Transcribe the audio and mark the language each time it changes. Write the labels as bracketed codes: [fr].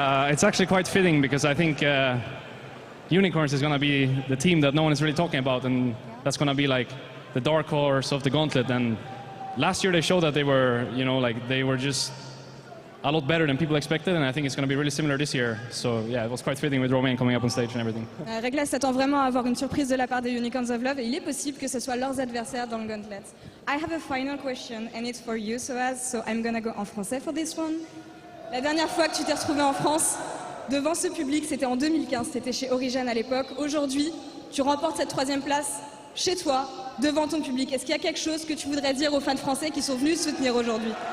[en] It's actually quite fitting because I think Unicorns is going to be the team that no one is really talking about, and that's going to be like the dark horse of the gauntlet. And last year they showed that they were, they were just a lot better than people expected, and I think it's going to be really similar this year. So yeah, it was quite fitting with Romain coming up on stage and everything. [fr] Regla s'attend vraiment à avoir une surprise de la part des Unicorns of Love, et il est possible que ce soit leurs adversaires dans le gauntlet. [en] I have a final question, and it's for you, Soaz, so I'm gonna go [fr] en français [en] for this one. [fr] La dernière fois que tu t'es retrouvé en France, devant ce public, c'était en 2015, c'était chez Origen à l'époque. Aujourd'hui, tu remportes cette 3e place chez toi, devant ton public. Est-ce qu'il y a quelque chose que tu voudrais dire aux fans français qui sont venus soutenir aujourd'hui?